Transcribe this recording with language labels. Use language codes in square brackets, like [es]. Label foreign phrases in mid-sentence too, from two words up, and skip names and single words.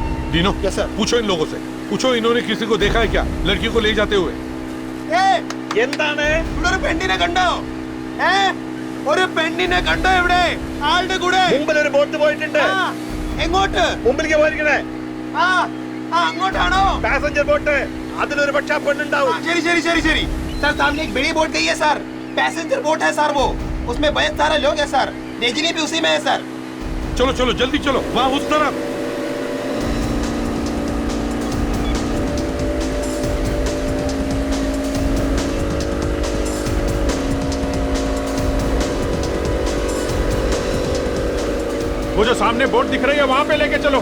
[hi] दीनो, पूछो इन लोगों से, पूछो इन्होंने किसी को देखा है क्या लड़की को ले जाते हुए? [ml] എന്താണ് ഇവിടെ ഒരു പെണ്ണിനെ കണ്ടോ? ഒരു പെണ്ണിനെ കണ്ടോ ഇവിടെ? ആളുടെ കൂടെ മുമ്പിൽ ഒരു ബോട്ട് പോയിട്ടുണ്ട്. എങ്ങോട്ട്? മുമ്പിലേക്ക് പോയിരിക്കണേ. അങ്ങോട്ടാണോ? പാസഞ്ചർ ബോട്ട്. അതിലൊരു പക്ഷേ പെണ്ണുണ്ടാവും. ശരി ശരി ശരി ശരി [hi] सर, सामने एक बड़ी बोट गई है सर. पैसेंजर बोट है सर वो. उसमें बहुत सारे लोग हैं सर. रजनी भी उसी में है सर. चलो चलो जल्दी चलो, वहां उस तरफ. वो जो सामने बोट दिख रही है वहां पे लेके चलो.